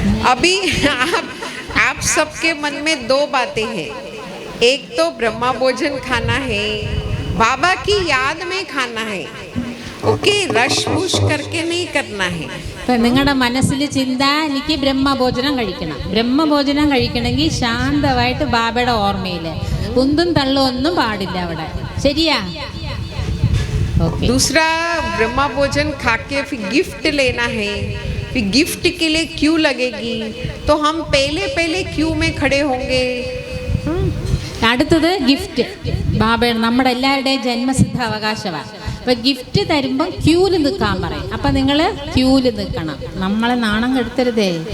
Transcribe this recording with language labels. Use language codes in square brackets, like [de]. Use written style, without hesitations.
[hi] अभी आप सबके मन में 2 बातें हैं. एक तो ब्रह्मा भोजन खाना है, बाबा की याद में खाना है. ओके, रश पुश करके नहीं करना है. [ml] നിങ്ങളുടെ മനസ്സിൽ ചിന്ത എനിക്ക് ബ്രഹ്മഭോജനം കഴിക്കണം. ബ്രഹ്മഭോജനം കഴിക്കണമെങ്കിൽ ശാന്തമായിട്ട് ബാബയുടെ ഓർമ്മയിൽ ഉന്തും തള്ളും ഒന്നും പാടില്ല അവിടെ. ശരിയാ? [hi] दूसरा, ब्रह्मा भोजन खा के फिर गिफ्ट लेना है. फिर गिफ्ट के लिए क्यू लगेगी तो हम पहले क्यू में खड़े होंगे. [ml] അടുത്തത് ഗിഫ്റ്റ്. ബാബയുടെ നമ്മുടെ എല്ലാവരുടെയും ജന്മസിദ്ധ അവകാശമാണ്. അപ്പോൾ ഗിഫ്റ്റ് തരുമ്പം ക്യൂവിൽ നിൽക്കാൻ പറയും. അപ്പം നിങ്ങൾ ക്യൂവിൽ നിൽക്കണം. നമ്മളെ നാണം കെടുത്തരുതേ.